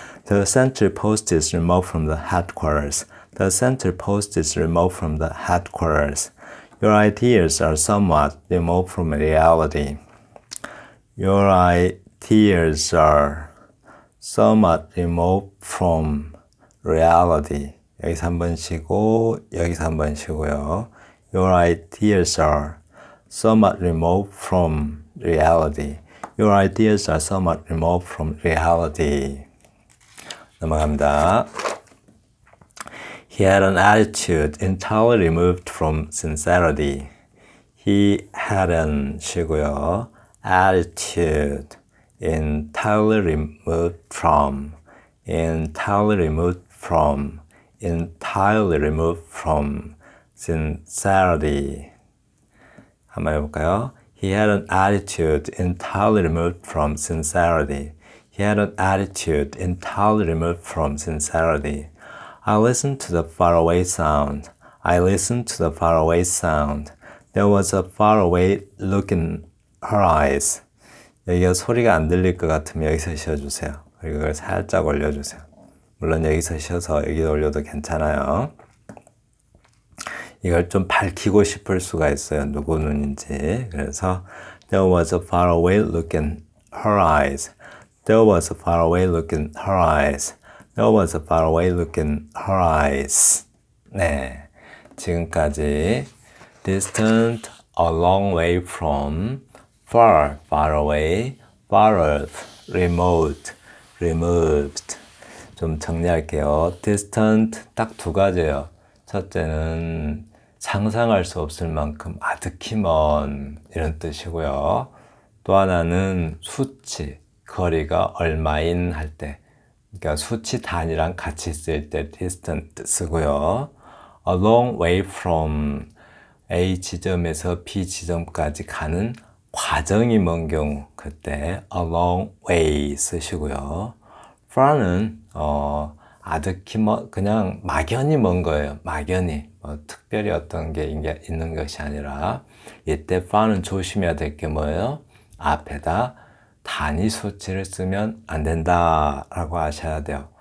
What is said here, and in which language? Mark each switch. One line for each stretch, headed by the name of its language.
English: The central post is removed from the headquarters. The central post is removed from the headquarters. Your ideas are somewhat removed from reality. Your ideas are somewhat removed from reality.
Korean: 여기서 한 번 쉬고 여기서 한 번 쉬고요.
English: Your ideas are somewhat removed from reality. Your ideas are somewhat removed from reality.
Korean: 넘어갑니다.
English: He had an attitude entirely removed from sincerity. He had an
Korean: 쉬고요.
English: attitude entirely removed from entirely removed from entirely removed from sincerity.
Korean: 한번 해볼까요?
English: He had an attitude entirely removed from sincerity. He had an attitude entirely removed from sincerity. I listened to the faraway sound. I listened to the faraway sound. There was a faraway look in her eyes.
Korean: 여기가 소리가 안 들릴 것 같으면 여기서 쉬어주세요. 그리고 그걸 살짝 올려주세요. 물론 여기서 쉬어서 여기 올려도 괜찮아요. 이걸 좀 밝히고 싶을 수가 있어요. 누구 눈인지.
English: 그래서 There was a faraway look in her eyes. There was a faraway look in her eyes. There was a faraway look in her eyes.
Korean: 네, 지금까지 distant, a long way from, far, far away, far off, remote, removed. 좀 정리할게요. distant 딱 두 가지예요. 첫째는 상상할 수 없을 만큼 아득히 먼 이런 뜻이고요. 또 하나는 수치, 거리가 얼마인 할 때, 그러니까 수치 단위랑 같이 쓸 때 distant 쓰고요. A long way from A 지점에서 B 지점까지 가는 과정이 먼 경우 그때 a long way 쓰시고요. far는 아득히 먼 그냥 막연히 먼 거예요. 막연히 특별히 어떤 게 있는 것이 아니라 이때 far는 조심해야 될 게 뭐예요? 앞에다 단위 수치를 쓰면 안 된다라고 아셔야 돼요.